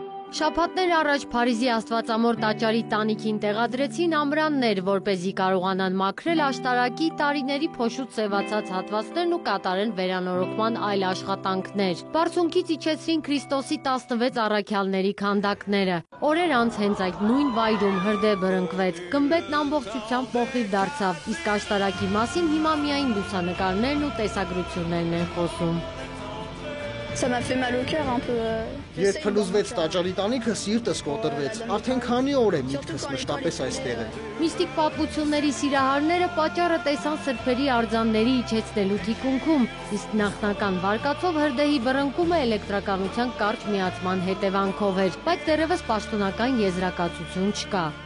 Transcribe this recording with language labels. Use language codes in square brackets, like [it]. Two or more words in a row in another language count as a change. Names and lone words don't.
[hy] Շաբաթներ առաջ Փարիզի Աստվածամոր տաճարի տանիքին տեղադրեցին ամրաններ, որպեսզի կարողանան մաքրել աշտարակի տարիների փոշուց սևացած հատվածներն ու կատարեն վերանորոգման այլ աշխատանքներ։ Բարձունքից իջեցրին Քրիստոսի 16 առաքյալների քանդակները։ Օրեր անց հենց այդ նույն վայրում հրդեհ բռնկվեց։ Գմբեթն ամբողջությամբ մոխիր դարձավ, իսկ աշտարակի մասին հիմա միայն լուսանկարներն ու տեսագրություններն են խոսում։ [fr] Ça m'a fait mal au cœur un peu. [hy] Երբ փլուզվեց տաճարի տանիքը, սիրտս կոտրվեց։ Արդեն քանի օր է միտքս մշտապես այստեղ է։ Միստիկ պատմությունների սիրահարները պատճառը տեսան սրբերի արձանների իջեցնելու թիկունքում, իսկ նախնական վարկածով հրդեհի բռնկումը էլեկտրականության կարճ միացման հետևանքով էր, բայց դեռևս պաշտոնական եզրակացություն չկա։